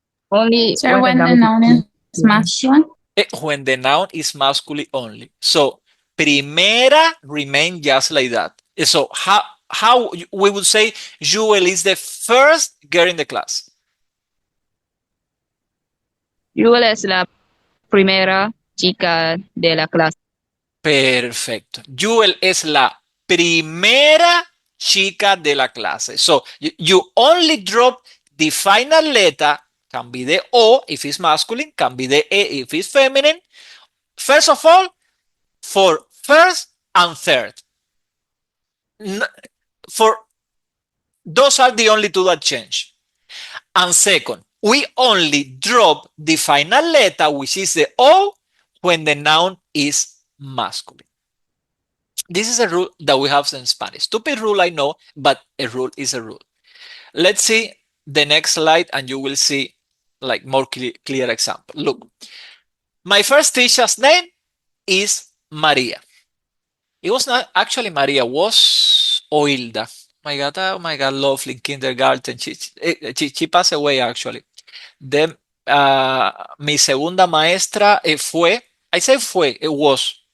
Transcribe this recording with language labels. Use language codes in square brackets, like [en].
[en] Only Sir, when the noun is masculine? When the noun is masculine only. So primera remain just like that. So how we would say Jewel is the first girl in the class? [es] Jewel es la primera chica de la clase. Perfecto. Jewel es la primera chica de la clase. [en] So you only drop the final letter, can be the O if it's masculine, can be the E if it's feminine. First of all, for first and third. Those are the only two that change. And second, we only drop the final letter, which is the O, when the noun is masculine. This is a rule that we have in Spanish. Stupid rule, I know, but a rule is a rule. Let's see the next slide and you will see like more clear example. Look, my first teacher's name is Maria. It was not actually Maria, was Oilda. Oh my God, lovely kindergarten. She passed away actually. Then [es] mi segunda maestra fue, [en] I say fue, it was.